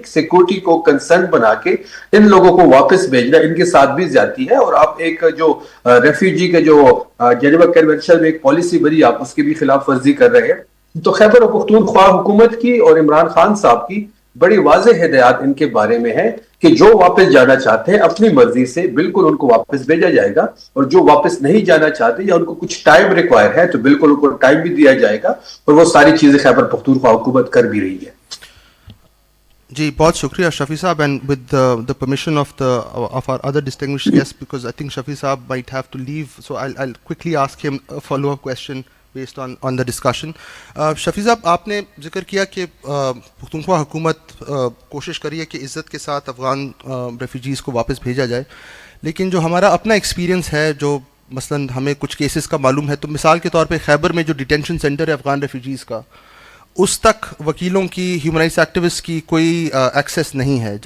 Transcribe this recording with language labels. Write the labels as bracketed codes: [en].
[ur] Security کو concern بنا کے ان لوگوں کو واپس بھیجنا ان کے ساتھ بھی زیادتی ہے. اور آپ ایک جو ریفیوجی کا جو جنیوا کنونشن میں ایک پالیسی بنی، آپ اس کی بھی خلاف ورزی کر رہے ہیں. تو خیبر پختونخوا حکومت کی اور عمران خان صاحب کی بڑی واضح ہدایات ان کے بارے میں ہے کہ جو واپس جانا چاہتے ہیں اپنی مرضی سے بالکل ان کو واپس بھیجا جائے گا, اور جو واپس نہیں جانا چاہتے یا ان کو کچھ ٹائم ریکوائر ہے تو بالکل ان کو ٹائم بھی دیا جائے گا, اور وہ ساری چیزیں خیبر پختونخوا حکومت کر بھی رہی ہے. جی بہت شکریہ شفیع صاحب, [en] And with the permission of our other distinguished guests, because I think Shafi Saab might have to leave, so I'll quickly ask him a follow-up question based on the discussion. [ur] شفیع صاحب, آپ نے ذکر کیا کہ پختونخوا حکومت کوشش کری ہے کہ عزت کے ساتھ افغان ریفیوجیز کو واپس بھیجا جائے, لیکن جو ہمارا اپنا ایکسپیرینس ہے, جو مثلاً ہمیں کچھ کیسز کا معلوم ہے, تو مثال کے طور پہ خیبر میں جو ڈیٹینشن سینٹر ہے افغان ریفیوجیز کا, اس تک وکیلوں کی, ہیومن رائٹس ایکٹیوسٹ کی کوئی ایکسیس نہیں ہے.